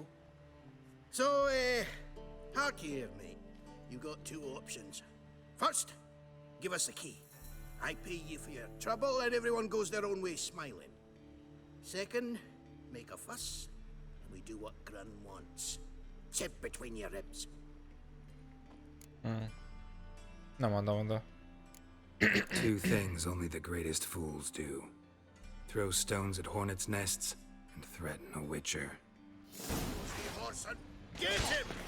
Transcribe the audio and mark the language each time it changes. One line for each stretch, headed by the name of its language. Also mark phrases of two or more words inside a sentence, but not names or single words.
English: So, hark here, mate. You got two options. First, give us the key. I pay you for your trouble and everyone goes their own way smiling. Second, make a fuss and we do what Grun wants. Sit between your ribs.
Hungarian: Nem mondom oda.
English: Two things only the greatest fools do. Throw stones at hornets' nests and threaten a witcher. Hey, Horson, get him!